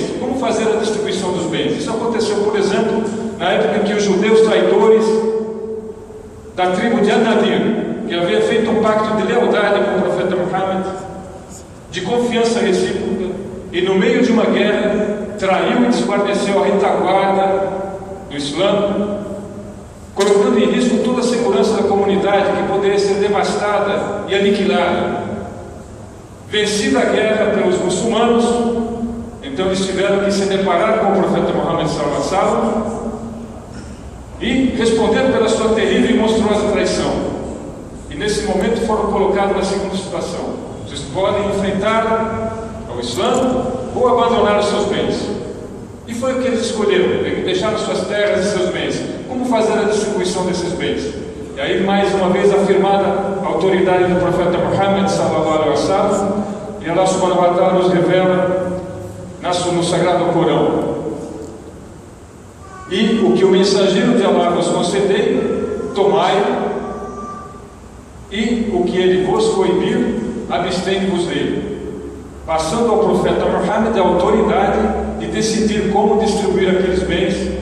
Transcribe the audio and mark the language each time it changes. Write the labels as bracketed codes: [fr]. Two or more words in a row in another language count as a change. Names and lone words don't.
[pt] Como fazer a distribuição dos bens? Isso aconteceu, por exemplo, na época em que os judeus traidores da tribo de Anadir, que havia feito um pacto de lealdade com o profeta Muhammad, de confiança recíproca, e no meio de uma guerra traiu e desguarneceu a retaguarda do Islã, colocando em risco toda a segurança da comunidade, que poderia ser devastada e aniquilada. Vencida a guerra pelos muçulmanos, então eles tiveram que se deparar com o profeta Muhammad [ar] صلى الله عليه وسلم [pt] e responder pela sua terrível e monstruosa traição. E nesse momento foram colocados na seguinte situação: vocês podem enfrentar ao Islã ou abandonar os seus bens. E foi o que eles escolheram: deixaram suas terras e seus bens. Como fazer a distribuição desses bens? E aí, mais uma vez, afirmada a autoridade do profeta Muhammad [ar] صلى الله عليه وسلم, [pt] e Allah [ar] سبحانه وتعالى [pt] nos revela no Sagrado Corão: e o que o mensageiro de Allah vos concedei, tomai, e o que ele vos proibir, abstende-vos dele, passando ao profeta Muhammad a autoridade de decidir como distribuir aqueles bens.